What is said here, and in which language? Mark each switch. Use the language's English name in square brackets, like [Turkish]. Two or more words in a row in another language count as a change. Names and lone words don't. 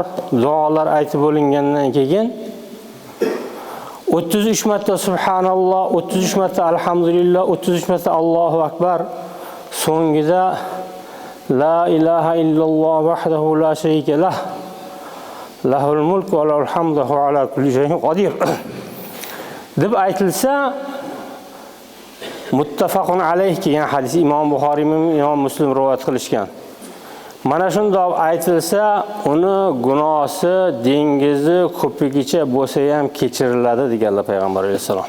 [Uzbek] Duolar aytib bo'lingandan keyin 33 marta subhanalloh, 33 marta alhamdulillah, 33 marta Allohu akbar. [Arabic] So'ngida لا إله إلا الله وحده لا شريك له. له الملك وله الحمد وعلى كل شيء قدير. [Uzbek] deb aytilsa, [Arabic] متفق عليه [Uzbek] kelgan hadis Imom Buxoriy va Imom Muslim rivoyat qilishgan. Mana shunday aytilsa, uni gunohi dengizi ko'pigicha bo'lsa ham kechiriladi deganlar payg'ambar alayhisalom.